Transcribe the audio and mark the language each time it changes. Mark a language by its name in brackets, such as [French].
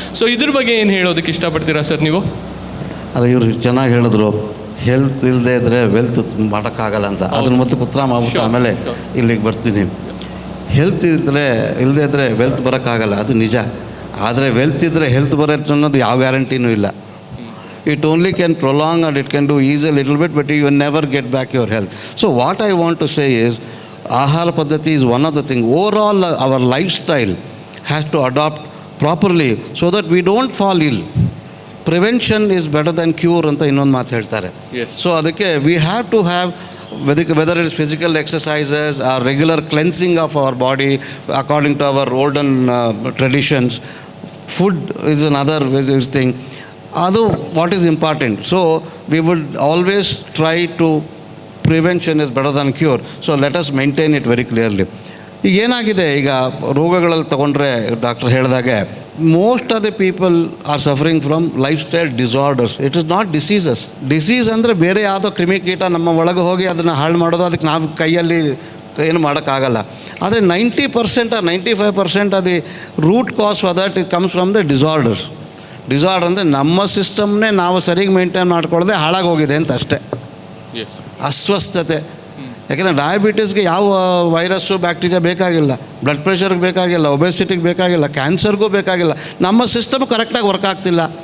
[Kannada] So ಇದ್ರ ಬಗ್ಗೆ ಏನು ಹೇಳೋದಕ್ಕೆ ಇಷ್ಟಪಡ್ತೀರಾ ಸರ್ ನೀವು? ಅಲ್ಲ, ಇವರು ಚೆನ್ನಾಗಿ ಹೇಳಿದ್ರು, ಹೆಲ್ತ್ ಇಲ್ಲದೆ ಇದ್ದರೆ ವೆಲ್ತ್ ಮಾಡೋಕ್ಕಾಗಲ್ಲ ಅಂತ. ಅದನ್ನು ಮತ್ತೆ ಉತ್ತರ ಮಾಡ್ಬಿಟ್ಟು ಆಮೇಲೆ ಇಲ್ಲಿಗೆ ಬರ್ತೀನಿ. ಹೆಲ್ತ್ ಇಲ್ಲದೆ ಇದ್ದರೆ ವೆಲ್ತ್ ಬರೋಕ್ಕಾಗಲ್ಲ, ಅದು ನಿಜ. ಆದರೆ ವೆಲ್ತ್ ಇದ್ದರೆ ಹೆಲ್ತ್ ಬರುತ್ತೆ ಅನ್ನೋದು ಯಾವ ಗ್ಯಾರಂಟಿನೂ ಇಲ್ಲ. [English] It only can prolong, and it can do ease a little bit, but you will never get back your health. So what I want to say is, Ahara Paddhati is one of the things. Overall, our lifestyle has to adopt properly so that we don't fall ill. Prevention is better than cure [Kannada] anta innond maat heltare. [English] Yes. So adakke we have to have, whether it is physical exercises or regular cleansing of our body according to our olden traditions. Food is another thing. Adu what is important. So we would always try to, prevention is better than cure. So let us maintain it very clearly. [Kannada] ಈಗ ಏನಾಗಿದೆ, ಈಗ ರೋಗಗಳಲ್ಲಿ ತಗೊಂಡ್ರೆ doctor ಹೇಳಿದಾಗೆ [English] Most of the people are suffering from lifestyle disorders. It is not diseases. [Kannada] Disease ಅಂದರೆ ಬೇರೆ ಯಾವುದೋ ಕ್ರಿಮಿಕೀಟ ನಮ್ಮ ಒಳಗೆ ಹೋಗಿ ಅದನ್ನು ಹಾಳು ಮಾಡೋದು, ಅದಕ್ಕೆ ನಾವು ಕೈಯಲ್ಲಿ ಏನು ಮಾಡೋಕ್ಕಾಗಲ್ಲ. [English] ಆದರೆ 90% or 95% of the root cause for that, it comes from the disorders. [Kannada] Disorder ಅಂದರೆ ನಮ್ಮ ಸಿಸ್ಟಮ್ನೇ ನಾವು ಸರಿಗೆ ಮೇಂಟೈನ್ ಮಾಡ್ಕೊಳ್ಳದೆ ಹಾಳಾಗೋಗಿದೆ ಅಂತ ಅಷ್ಟೇ. ಅಸ್ವಸ್ಥತೆ. ಯಾಕೆಂದರೆ ಡಯಾಬಿಟೀಸ್ಗೆ ಯಾವ ವೈರಸ್ಸು ಬ್ಯಾಕ್ಟೀರಿಯಾ ಬೇಕಾಗಿಲ್ಲ, ಬ್ಲಡ್ ಪ್ರೆಷರ್ಗೆ ಬೇಕಾಗಿಲ್ಲ, ಒಬೆಸಿಟಿಗೆ ಬೇಕಾಗಿಲ್ಲ, ಕ್ಯಾನ್ಸರ್ಗೂ ಬೇಕಾಗಿಲ್ಲ. ನಮ್ಮ ಸಿಸ್ಟಮ್ ಕರೆಕ್ಟಾಗಿ ವರ್ಕ್ ಆಗ್ತಿಲ್ಲ.